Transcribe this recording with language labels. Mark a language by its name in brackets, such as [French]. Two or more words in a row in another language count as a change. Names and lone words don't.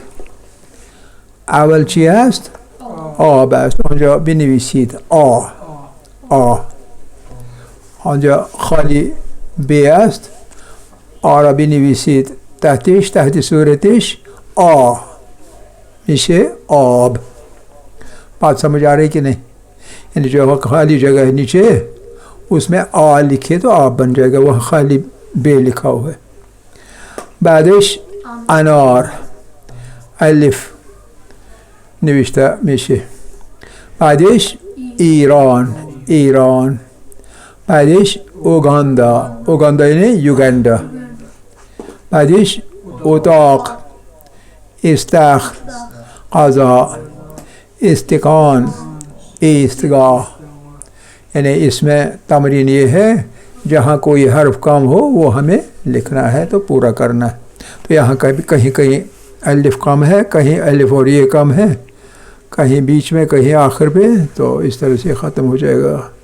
[Persian] اول چی است؟ آب است. آنجا بنویسید آ. آنجا خالی ب است، آ را بنویسید تحتش، تحت صورتش آ میشه آب. [Hindi] बात समझ आ रही कि नहीं? यानी जो खाली जगह है नीचे उसमें आ लिखे तो आप बन जाएगा, वह खाली बे लिखा हुआ है. [Persian] بعدش انار الف نوشته میشه. بعدش ईरान ईरान. بعدش اوگاندا اوگاندا یعنی یوگندا. بعدش اتاق استخر قضا استقان ایستگاه. [Hindi] यानी इसमें तमरीन ये है जहाँ कोई हर्फ कम हो वो हमें लिखना है तो पूरा करना है. तो यहाँ कहीं कहीं अलिफ कम है, कहीं अलिफ और ये कम है, कहीं बीच में, कहीं आखिर पे, तो इस तरह से ख़त्म हो जाएगा.